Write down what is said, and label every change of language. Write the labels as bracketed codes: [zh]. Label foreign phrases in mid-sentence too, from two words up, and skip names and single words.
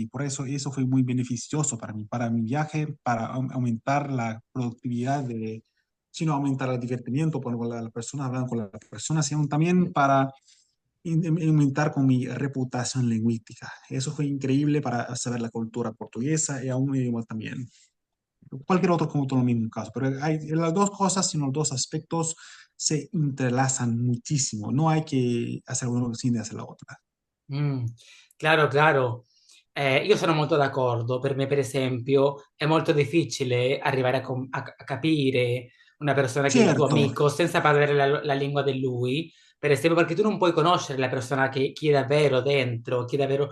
[es] Por eso fue muy beneficioso para mí, para mi viaje, para aumentar la productividad sino aumentar el divertimiento con la persona, hablando con las personas, sino también para aumentar con mi reputación lingüística. Eso fue increíble para saber la cultura portuguesa y aún idioma también. Cualquier otro como todo lo mismo caso, pero hay las dos cosas, sino los dos aspectos se entrelazan muchísimo. No hay que hacer uno sin hacer la otra. [it] Mm, chiaro, chiaro. Io sono molto d'accordo. Per me, per esempio, è molto difficile arrivare a capire una persona che è il tuo [es] Cierto, [it] amico senza parlare la lingua di lui. Per esempio, perché tu non puoi conoscere la persona chi è davvero dentro, chi è davvero...